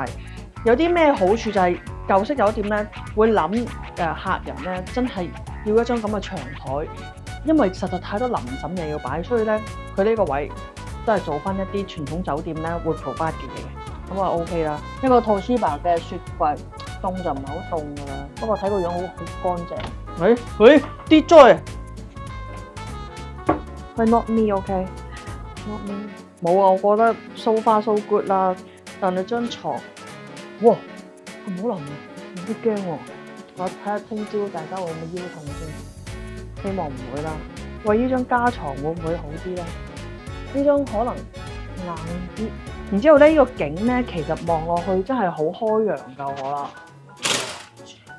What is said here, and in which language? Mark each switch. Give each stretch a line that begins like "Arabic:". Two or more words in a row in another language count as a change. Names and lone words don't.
Cantonese: 有啲咩好處就係舊式酒店咧，會諗客人咧真係要一張咁嘅長台，因為實在太多臨審嘢要擺，所以咧佢呢個位都係做翻一啲傳統酒店咧會 provide 嘅嘢，咁啊 OK 啦。一個 Toshiba 嘅雪櫃，凍就唔係好凍㗎啦，不過睇個樣好乾淨。喂，跌咗啊！喂 ，
English: not me，OK？Not me。
Cantonese: 冇啊，我覺得
English: so far so good
Cantonese: 啦。但係張床，哇，咁好腍啊，有啲驚喎。我睇下聽朝大家會唔會腰痛先，希望唔會啦。喂，呢張加床會唔會好啲咧？呢張可能硬啲。然之後咧，呢個景咧，其實望落去真係好開陽㗎，我覺得。